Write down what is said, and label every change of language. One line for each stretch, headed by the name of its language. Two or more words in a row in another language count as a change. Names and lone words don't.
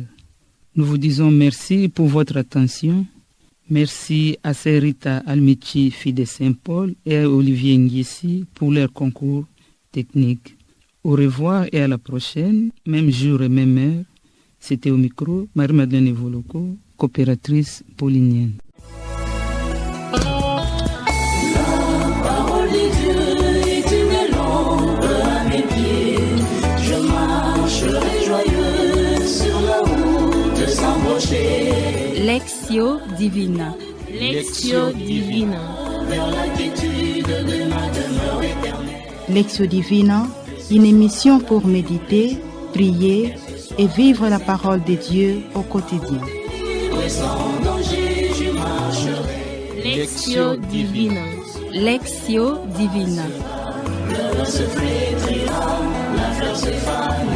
French: Nous vous disons merci pour votre attention. Merci à Sœur Rita Almichi, fille de Saint-Paul, et à Olivier Nguessi pour leur concours technique. Au revoir et à la prochaine, même jour et même heure. C'était au micro Marie-Madeleine Evoloko, coopératrice paulinienne. Lectio Divina. Lectio Divina. Lectio Divina, une émission pour méditer, prier et vivre la parole de Dieu au quotidien. Lectio Divina. Lectio Divina. Le vent se flétrira, la fleur se fera.